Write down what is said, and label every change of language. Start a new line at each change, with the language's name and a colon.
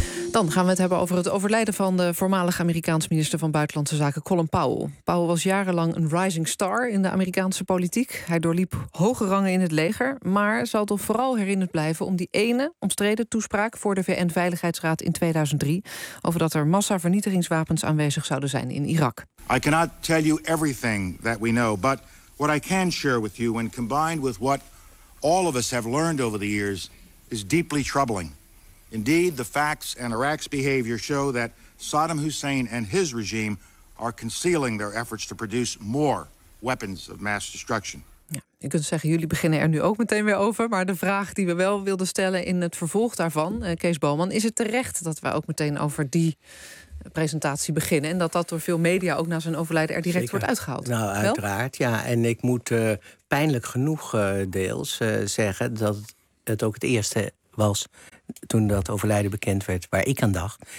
Dutch: Dan gaan we het hebben over het overlijden van de voormalig Amerikaans minister van Buitenlandse Zaken, Colin Powell. Powell was jarenlang een rising star in de Amerikaanse politiek. Hij doorliep hoge rangen in het leger, maar zal toch vooral herinnerd blijven om die ene omstreden toespraak voor de VN-veiligheidsraad in 2003 over dat er massavernietigingswapens aanwezig zouden zijn in Irak.
English: I cannot tell you everything that we know, but what I can share with you when combined with what all of us have learned over the years is deeply troubling. Indeed, the facts and Iraq's behavior show that Saddam Hussein and his regime are concealing their efforts to produce more weapons of mass destruction.
Dutch: Ja, je kunt zeggen, jullie beginnen er nu ook meteen weer over. Maar de vraag die we wel wilden stellen in het vervolg daarvan, Kees Bouwman, is het terecht dat we ook meteen over die presentatie beginnen en dat dat door veel media ook na zijn overlijden er direct wordt uitgehaald? Nou, uiteraard, wel? Ja. En ik moet pijnlijk genoeg deels zeggen dat het ook het eerste was toen dat overlijden bekend werd, waar ik aan dacht.